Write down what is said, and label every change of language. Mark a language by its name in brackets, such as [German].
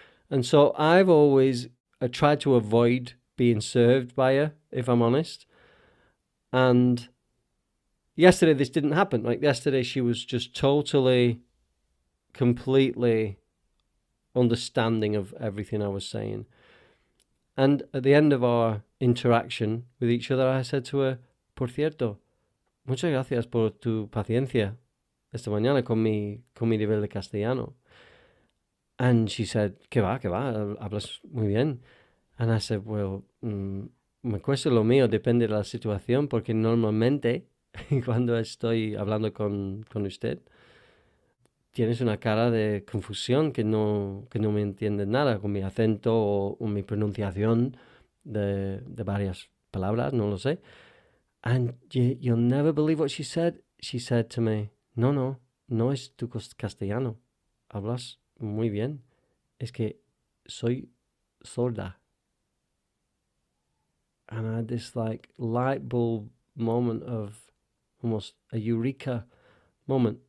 [English] And so I've always tried to avoid being served by her, if I'm honest. And yesterday this didn't happen. Like yesterday she was just totally, completely understanding of everything I was saying. And at the end of our interaction with each other, I said to her, [Spanish] por cierto, muchas gracias por tu paciencia esta mañana con mi nivel de castellano. [English] And she said, [Spanish] que va, hablas muy bien. [English] And I said, well, [Spanish] me cuesta lo mío, depende de la situación, porque normalmente cuando estoy hablando con usted, tienes una cara de confusión que no me entiendes nada con mi acento o mi pronunciación de varias palabras, no lo sé. [English] And you'll never believe what she said. She said to me, [Spanish] no es tu castellano. Hablas muy bien. Es que soy sorda. [English] And I had this like light bulb moment of almost a eureka moment.